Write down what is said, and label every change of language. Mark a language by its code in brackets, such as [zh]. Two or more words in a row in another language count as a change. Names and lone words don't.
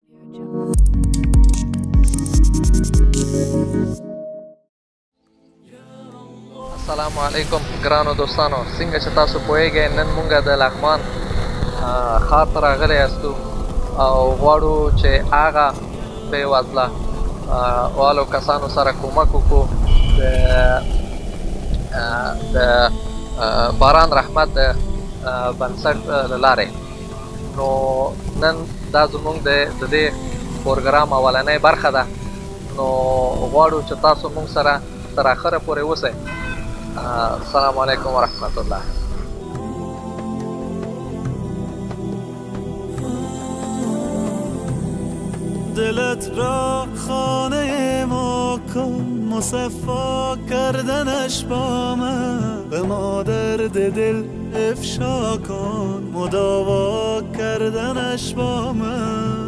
[ar] السلام علیکم [ps] ګرانو دوستانو، څنګه چې تاسو پوهیږئ نن مونږ د لغمان ښار ته راغلی یاستو او غواړو چې هغه بې وزله والو کسانو سره کومک وکړو د باران رحمت د بنسټ له لارې. نو نن دا زموږ د دې پروګرام اولنۍ برخه ده، نو غواړو چې تاسو مونږ سره تر اخره پورې اوسئ. [ar] السلام علیکم ورحمت الله. [fa] دلت را خانه ما کن، مصفا کردنش با من، به ما درد دل افشا کن، مداوا کردنش با من.